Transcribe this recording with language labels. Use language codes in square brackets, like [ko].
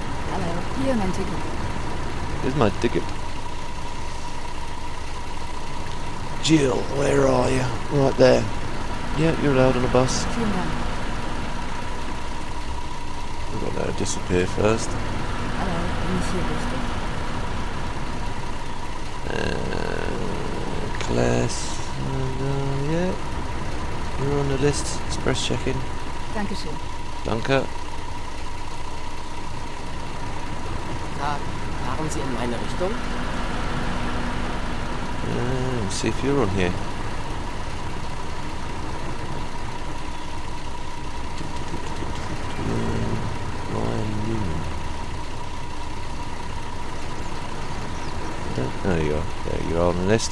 [de] Hallo, hier mein Ticket. [en] Here's my ticket. Jill, where are you? Right there. Yeah, you're allowed on the bus. [de] Vielen Dank. [en] We've got to let her disappear first. [de] Hallo, bin ich hier richtig? [en] Class. Yeah. You're on the list. Express check-in. [de] Dankeschön. Danke. Fahren Sie in meine Richtung? [en] Let's see if you're on here. Ryan Newman. There you are. There you are on the list.